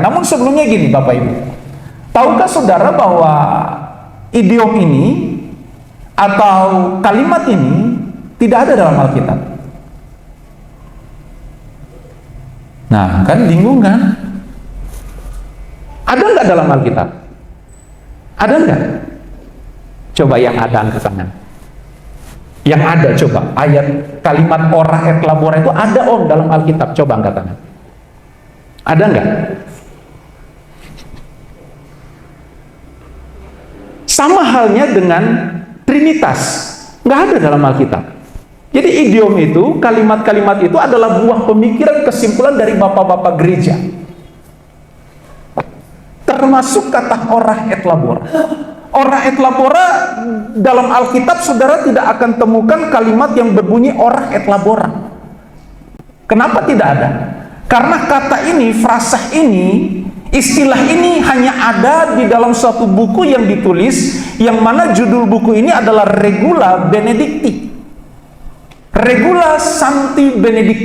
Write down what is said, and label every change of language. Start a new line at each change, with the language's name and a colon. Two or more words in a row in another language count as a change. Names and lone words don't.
Indonesian: Namun sebelumnya gini Bapak Ibu. Tahukah saudara bahwa idiom ini atau kalimat ini tidak ada dalam Alkitab? Nah, kan bingung kan? Ada nggak dalam Alkitab? Ada nggak? Coba yang ada angkat tangan. Yang ada coba ayat kalimat
Latin: ora et labora
Indonesian: itu ada dalam Alkitab. Coba angkat tangan. Ada nggak? Sama halnya dengan Trinitas, nggak ada dalam Alkitab. Jadi idiom itu, kalimat-kalimat itu adalah buah pemikiran kesimpulan dari bapak-bapak gereja. Termasuk kata
Latin: ora et labora. Ora et labora
Indonesian: dalam Alkitab saudara tidak akan temukan kalimat yang berbunyi
Latin: ora et labora.
Indonesian: Kenapa tidak ada? Karena kata ini, frasa ini, istilah ini hanya ada di dalam suatu buku yang ditulis, yang mana judul buku ini adalah Regula Benedicti. Regula Sancti Benedicti.